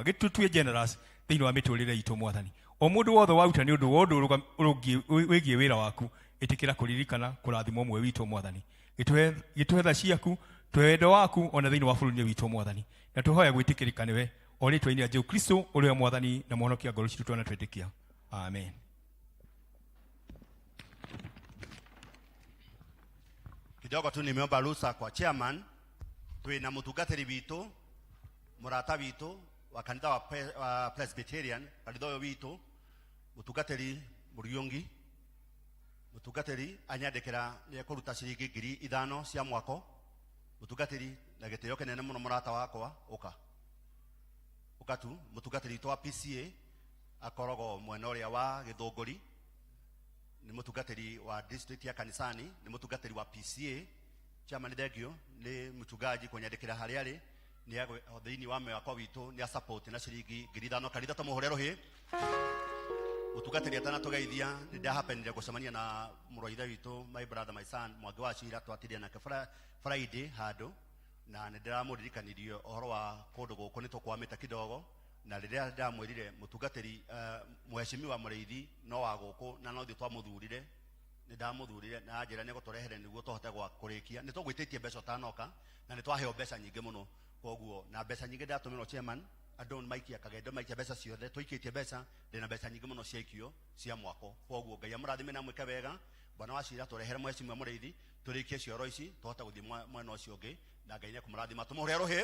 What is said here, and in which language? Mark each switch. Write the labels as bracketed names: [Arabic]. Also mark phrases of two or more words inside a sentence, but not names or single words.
[Kikuyu] Gĩtũtue generous thĩinĩ wa mĩtũrĩre itũ Mwathani. O mũndũ wothe waruta nĩ ũndũ wa ũndũ wĩgiĩ wĩra waku etikĩra kũririkana kũrathima ũmwe witũ Mwathani. Gĩtũhe tha ciaku tũhe wendo waku ona thĩinĩ wa bũrũri witũ Mwathani. Na tũhoya gwĩtĩkĩrĩka nĩwe o rĩtwa-inĩ rĩa Jesũ Kristo ũrĩa Mwathani na mũhonokia ngoro citũ na twĩtĩkia. Amen. [Swahili] Kidogo tu nimeomba ruhusa kwa chairman [Kikuyu] twina mũtungatĩri witũ mũrata witũ wa kanitha wa Presbyterian kanitha witũ mũtungatĩri Mũriungi mũtungatĩri anyandĩkĩra nĩ kũruta ciringi 5,000 cia mwako mũtungatĩri na gĩtĩo kĩnene mũno mũrata wakwa ũka tu mũtungatĩri witũ wa P.C.E.A akoragwo mwena ũrĩa wa Gĩthũngũri ni mũtungatĩri wa district ya kanisani ni mũtungatĩri wa P.C.E.A chama nĩthengio ni mchungaji kũnyandĩkĩra harĩa arĩ ni thĩinĩ wa mwako witũ ni support na ciringi 5,000 kanitha tũmũhũre rũhĩ. Mũtungatĩri atana tũgeithia nĩ ndahapenire gũcemania na mũrũithe witũ [English] my brother my son [Kikuyu] Mwangi wa Cira twatirie nake Friday handũ na nĩ ndĩramũririkanirie ũhoro wa kũndũ gũkũ nĩ tũkwamĩte kidogo na rĩrĩa ndamwĩrire mũtungatĩri mheshimiwa mũrĩithi no wa gũkũ na no thĩ twamũthurire nĩ ndamũthurire na njĩra nĩ gũtũrehere nĩguo tũhote gwakũrĩkia nĩ tũgwĩtĩtie mbeca tanoka na nĩ twaheo mbeca nyingĩ mũno koguo na mbeca nyingĩ ndatũmĩrwo chairman andũ maikia kagendo maikia mbeca ciothe tũikĩtie mbeca ndĩna mbeca nyingĩ mũno ciaikio cia mwako koguo Ngai amũrathime na mwĩke wega bwana wa Cira tũrehere mheshimiwa mũrĩithi tũrĩkie cioro ici tũhote gũthiĩ mwena ũcio ũngĩ na Ngai nĩ kũmũrathima tũmũhũre rũhĩ.